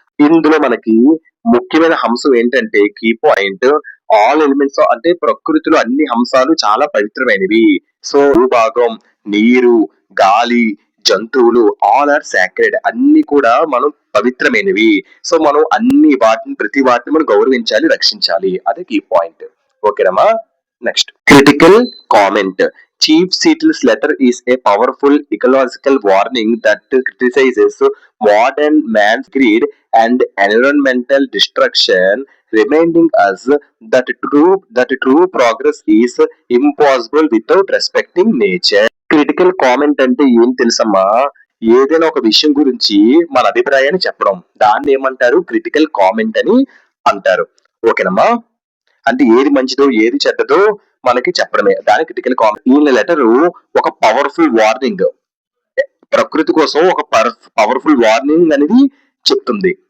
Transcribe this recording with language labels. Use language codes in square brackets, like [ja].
[te] ఇందులో మనకి ముఖ్యమైన అంశం ఏంటంటే కీ పాయింట్, ఆల్ ఎలిమెంట్స్ అంటే ప్రకృతిలో అన్ని అంశాలు చాలా పవిత్రమైనవి. సో భూభాగం, నీరు, గాలి, జంతువులు [en] all are sacred, [te] అన్ని కూడా మనం పవిత్రమైనవి. సో మనం ప్రతి వాటిని మనం గౌరవించాలి, రక్షించాలి. అదే కీ పాయింట్. ఓకేనమ్మా? Next critical comment. [en] Chief Seattle's letter is a powerful ecological warning that criticizes modern man's greed and environmental destruction, reminding us that true progress is impossible without respecting nature. [te] Critical comment అంటే ఏం తెలుసమ్మా, ఏదైనా ఒక విషయం గురించి మన అభిప్రాయాన్ని చెప్పడం, దాన్ని ఏమంటారు, క్రిటికల్ కామెంట్ అని అంటారు. ఓకేనమ్మా? అంటే ఏది మంచిదో ఏది చెడ్డదో మనకి చెప్పడమే, దాని క్రిటికల్ కామెంట్. ఈ లెటర్ ఒక పవర్ఫుల్ వార్నింగ్, ప్రకృతి కోసం ఒక పవర్ఫుల్ వార్నింగ్ అనేది చెప్తుంది.